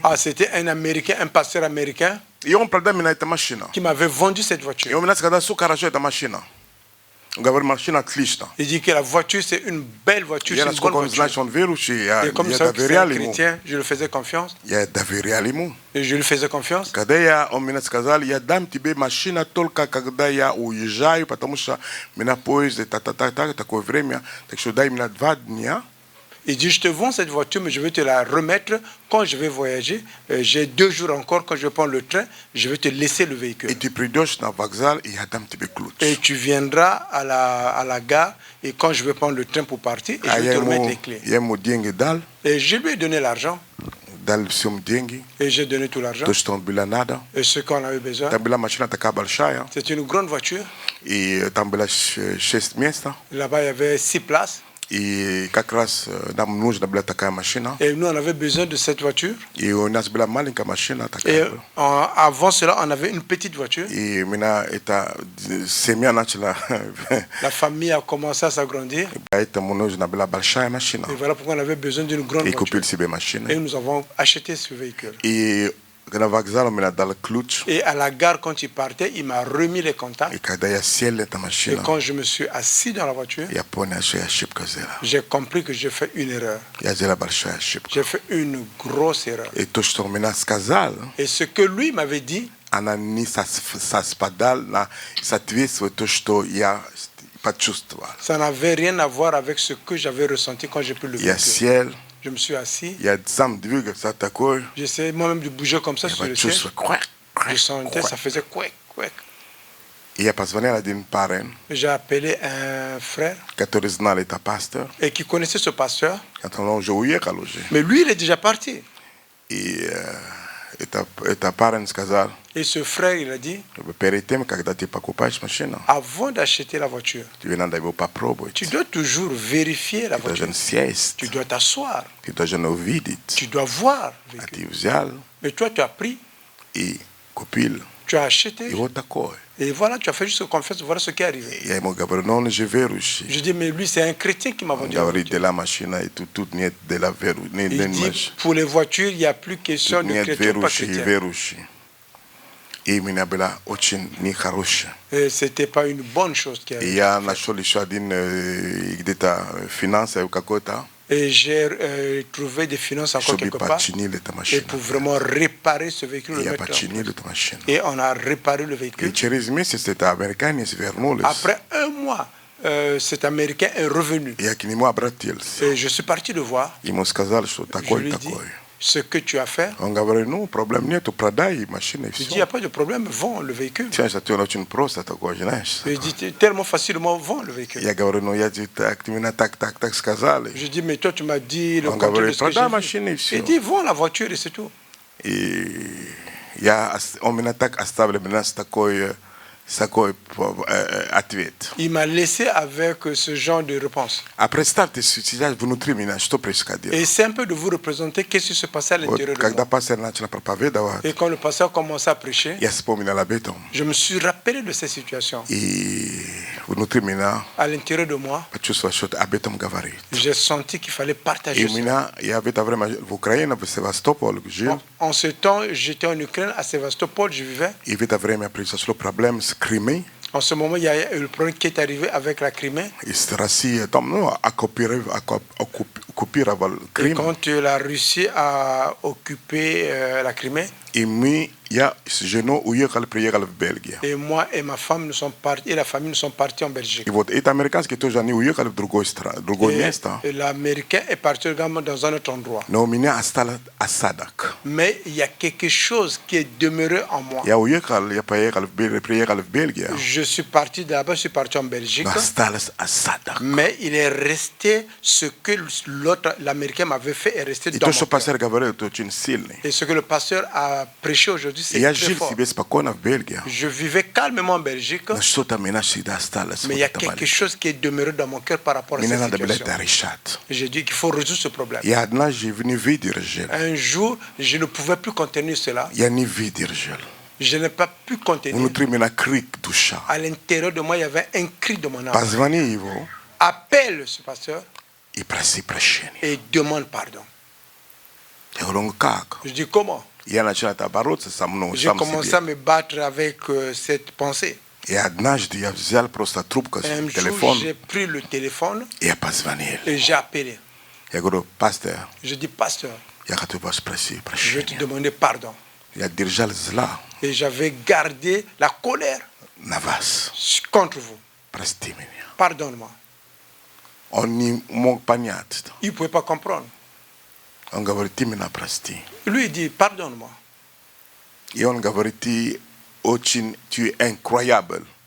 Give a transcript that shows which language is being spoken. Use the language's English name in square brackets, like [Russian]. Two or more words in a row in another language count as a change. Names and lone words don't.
[French] Ah, c'était un Américain, un pasteur américain Et on Prada mina ta machine. qui m'avait vendu cette Et voiture. on mina skada su karajo ta machine. On gaver machine atlista. Il dit que la voiture, c'est une belle voiture, Il y c'est a une ce bonne qu'on voiture. dit verushi ya Et comme ya ça, c'est un daverialimu. chrétien, je lui faisais confiance. Ya daverialimu. Et je lui faisais confiance. [Russian] Когда я он меня сказал, я дам тебе машина только когда я уезжаю, потому что меня поезд такое время, так что дай мне 2 дня. [French] Il dit, je te vends cette voiture, mais je vais te la remettre quand je vais voyager. J'ai 2 jours encore, quand je vais prendre le train, je vais te laisser le [Russian] И [French] véhicule. [Russian] ты придешь на вокзал, и я дам тебе ключ. [French] Et tu viendras à la gare, et quand je vais prendre le train pour partir, et je vais te remettre les clés. [Russian] Я ему деньги дал, [French] Et je lui ai donné l'argent, [Russian] дал всем деньги, [French] et j'ai donné tout l'argent. [Russian] то, что он было надо. [French] Et ce qu'on avait besoin, [Russian] Там была машина такая большая, [French] c'est une grande voiture. [Russian] и там было 6 мест. [French] Là-bas, il y avait 6 places. [Russian] Et как раз нам нужна была такая машина. [French] Et nous, on avait besoin de cette voiture. [Russian] И у нас была маленькая машина [French] Et [Russian] такая. [French] avant cela, on avait une petite voiture. [Russian] И меня эта семья начала, [French] La famille a commencé à s'agrandir. [Russian] поэтому нужна была большая машина. [French] Et voilà pourquoi on avait besoin d'une grande [Russian] И [French] voiture. [Russian] купили себе [French] Et [Russian] машину. [French] nous avons acheté ce véhicule. [Russian] И на вокзал у меня дал ключ. [French] Et à la gare, quand il partait, il m'a remis les contacts. [Russian] И когда я сел в эту [French] Et [Russian] машину, [French] quand je me suis assis dans la voiture, [Russian] я понял, что я ошибка сделал. [French] j'ai compris que j'ai fait une erreur. [Russian] Я сделал большую ошибку. [French] J'ai fait une grosse erreur. [Russian] И то, что он мне сказал, [French] Et ce que lui m'avait dit, [Russian] она не совпадала на соответствие то, что я почувствовал. [French] ça n'avait rien à voir avec ce que j'avais ressenti quand j'ai pris le [Russian] Я [French] véhicule. [Russian] сел, [French] Je me suis assis, [Russian] я сам двигался такой, [French] j'essayais moi-même de bouger comme ça [Russian] я [French] sur le siège. [Russian] почувствовал, квак, [French] Je [Russian] квак, [French] sentais, ça [Russian] квак. [French] faisait couic, couic. [Russian] И я позвонил один парень, [French] J'ai appelé un frère [Russian] который знал это пастор. [French] et qui connaissait ce pasteur, [Russian] Это он уже уехал уже. [French] mais lui, il est déjà parti. [Russian] И это парень сказал, [French] Et ce frère, il a dit, [Russian] перед тем, когда ты покупаешь машину, [French] avant d'acheter la voiture, [Russian] тебе надо его попробовать. [French] tu dois toujours vérifier la [Russian] Ты [French] voiture. [Russian] должен сесть, [French] Tu dois t'asseoir, [Russian] ты должен увидеть. [French] tu dois voir le [Russian] А [French] véhicule. [Russian] ты взял [French] Mais toi, tu as pris, [Russian] и купил. [French] tu as acheté, [Russian] И вот такое. [French] et voilà, tu as fait juste confiance, voilà ce qui est arrivé. [Russian] Я ему говорю, но он же верующий. [French] Je dis, mais lui, c'est un chrétien qui m'a [Russian] Он [French] vendu la [Russian] говорит, [French] voiture. de la [Russian] машина, и тут нет [French] de la [Russian] веру, [French] Il dit, pour les voitures, il n'y a plus question [Russian] Тут [French] de [Russian] нет [French] chrétien ou pas [Russian] верующий и [French] chrétien. [Russian] верующий. И у меня была очень нехорошая. [French] Et ce n'était pas une bonne chose qui [Russian] И [French] arrivait. [Russian] я нашел еще один где-то финансы какой-то, [French] Et j'ai trouvé des finances encore [Russian] чтобы [French] quelque part. [Russian] починили эту [French] Et [Russian] машину. [French] pour vraiment réparer ce véhicule, [Russian] И [French] le [Russian] я [French] mettre en [Russian] починил [French] place. [Russian] эту машину. [French] Et on a réparé le [Russian] И [French] véhicule. [Russian] через месяц это американец вернулись. [French] Après un mois, cet Américain est revenu. [Russian] Я к нему обратился. [French] Et je suis parti le voir. [Russian] Ему сказал, что [French] Je [Russian] такой [French] lui ai dit, [Russian] такой. [French] ce que tu as fait, [Russian] Он говорит, ну, проблем нету, продай машину и [French] je dis, il n'y a [Russian] все. [French] pas de problème, vends le véhicule. [Russian] Сейчас это очень просто такое, знаешь. [French] Il dit, tellement facilement, vends le véhicule. [Russian] Я говорю, ну, я тебе так, ты меня так сказали. [French] Je dis, mais toi, tu m'as dit le [Russian] Он [French] contraire de [Russian] говорит, [French] ce que [Russian] продай [French] j'ai vu. [Russian] машину и все. [French] Il dit, vends la voiture et c'est tout. [Russian] И он меня так оставил меня с такой ответ. [French] Il m'a laissé avec ce genre de réponse. [Russian] А представьте, сейчас внутри меня что происходило. [French] Et c'est un peu de vous représenter qu'est-ce qui se passait à [Russian] Вот [French] l'intérieur de [Russian] когда [French] moi. [Russian] пастор начал проповедовать, [French] Et quand le pasteur commençait à prêcher, [Russian] я вспомнил об этом. [French] je me suis rappelé de ces situations. [Russian] И внутри меня [French] À l'intérieur de moi, [Russian] почувствовал, что об этом говорит. [French] j'ai senti qu'il fallait [Russian] И [French] partager [Russian] у [French] ça. [Russian] меня, я в это время в Украине, в Севастополе жил, [French] En ce temps, j'étais en Ukraine, à Sévastopol, je vivais. [Russian] и в это время произошло проблема с Крымом, [French] En ce moment, il y a eu le problème qui est arrivé avec la Crimée. [Russian] и с Россией, там, ну, оккупировал [French] Et [Russian] Крым, [French] quand la Russie a occupé la Crimée, [Russian] и я с женой приехали в Бельгию. [French] et moi et ma femme nous sommes partis, et la famille nous sommes partis en Belgique. [Russian] И вот эти американские тоже, они уехали в другое место. [French] Et l'Américain est parti également dans un autre endroit. [Russian] Но у меня осталось осадок. [French] Mais il y a quelque chose qui est demeuré en moi. [Russian] Я приехал в Бельгию, [French] Je suis parti de là-bas, je suis parti en Belgique. [Russian] но осталось осадок. [French] Mais il est resté ce que l'autre, l'Américain m'avait fait, est resté [Russian] И [French] dans [Russian] то, [French] mon [Russian] что [French] cœur. [Russian] пастор говорил, это очень сильный. [French] Et ce que le pasteur a prêché aujourd'hui, c'est [Russian] Я [French] très [Russian] жил [French] fort. [Russian] себе спокойно в Бельгии, [French] Je vivais calmement en Belgique, [Russian] но что-то меня всегда осталось. [French] mais il y a quelque chose qui est demeuré dans mon cœur par rapport à [Russian] Мне [French] cette [Russian] надо было [French] situation. [Russian] это решать. [French] J'ai dit qu'il faut résoudre ce problème. [Russian] Я однажды не выдержал. [French] Un jour, je ne pouvais plus contenir cela. [Russian] Я не выдержал. [French] Je n'ai pas pu contenir. [Russian] Внутри меня крик душа. [French] À l'intérieur de moi, il y avait un cri de mon âme. [Russian] Позвони его [French] Appelle ce pasteur [Russian] и проси прощения. [French] et demande pardon. [Russian] Я говорю, ну как? [French] Je dis comment? [Russian] Я начал это бороться со мной, [French] J'ai [Russian] сам [French] commencé [Russian] себе. [French] à me battre avec cette pensée. [Russian] И однажды я взял просто трубку, [French] Et un jour, [Russian] телефон, [French] j'ai pris le téléphone [Russian] и я позвонил. [French] et j'ai appelé. [Russian] Я говорю, пастор, [French] Je dis, pasteur, [Russian] я хочу вас спросить [French] je vais te [Russian] прощения. [French] demander pardon. [Russian] Я держал зла [French] Et j'avais gardé la colère [Russian] на вас. [French] contre vous. [Russian] Прости меня. [French] Pardonne-moi. [Russian] Он не мог понять. [French] Il ne pouvait pas comprendre. [Russian] Он говорит, ты меня прости. [French] Lui, il dit, pardonne-moi. [Russian] И он говорит, ты incroyable.